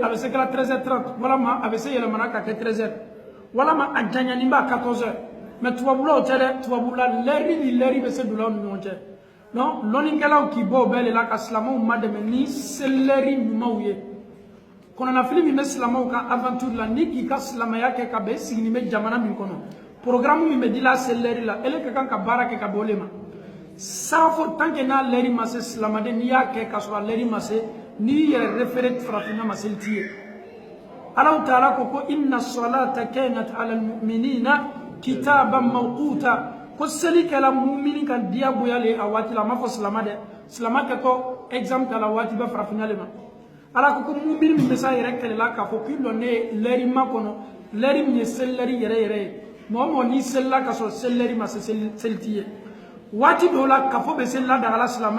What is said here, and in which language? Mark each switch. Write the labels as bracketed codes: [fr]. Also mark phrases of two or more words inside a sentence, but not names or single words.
[bm] a bɛ se ka la 13h30 walama a bɛ se yɛlɛmana ka kɛ 13h walama a janyani ba 14h mais tubabula o tɛ dɛ tubabula lɛri ni lɛri bɛ se dolaw ni ɲɔgɔn cɛ non lɔnnikɛlaw k'i bɔ o bɛɛ de la ka silamɛw ma dɛmɛ ni selɛri ɲumanw ye kɔnɔnafili min bɛ silamɛw ka aventure la ni k'i ka silamɛya kɛ ka bɛn i sigini bɛ jamana min kɔnɔ programme min bɛ dila selɛri la ele ka kan ka baara kɛ ka bɔ o le ma safo [fr] tant que [bm] n'a lɛri ma se silamaden n'i y'a kɛ ka sɔrɔ a lɛri ma se n'i yɛrɛ référé farafinna ma seli t'i ye Allahu Taala ko [ar] إن الصلاة كانت على المؤمنين كتابا موقوتا [bm] ko seli kɛla mumini kan diyagoya le a waati la a ma fɔ silama dɛ silama kɛtɔ exemple ta la waati bɛ farafinna le ma ala ko mumini min bɛ se a yɛrɛ kɛlɛla k'a fɔ k'i lɔ ne ye lɛri ma kɔnɔ lɛri min ye selilɛri yɛrɛ yɛrɛ ye mɔgɔ mɔgɔ n'i selila ka sɔrɔ selilɛri ma se seli t'i ye waati dɔw la kafo bɛ se ladagala silama